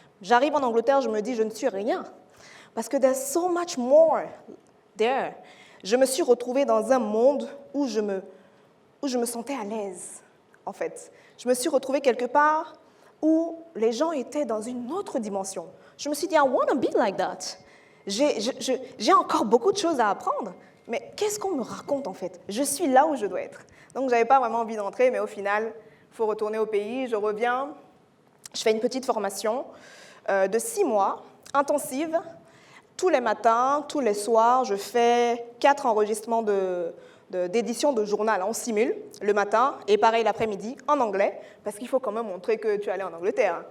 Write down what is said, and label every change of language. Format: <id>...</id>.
<fr>J'arrive en Angleterre, je me dis, je ne suis rien, parce que</fr> <en>there's so much more there.</en> <fr>Je me suis retrouvée dans un monde où je me sentais à l'aise, en fait. Je me suis retrouvée quelque part où les gens étaient dans une autre dimension. Je me suis dit,</fr> <en>I want to be like that.</en> <fr>J'ai encore beaucoup de choses à apprendre, mais qu'est-ce qu'on me raconte en fait? Je suis là où je dois être. Donc, je n'avais pas vraiment envie d'entrer, mais au final, il faut retourner au pays. Je reviens, je fais une petite formation de 6 mois, intensive. Tous les matins, tous les soirs, je fais 4 enregistrements d'édition de journal en simul le matin et pareil l'après-midi en anglais, parce qu'il faut quand même montrer que tu es allé en Angleterre.</fr>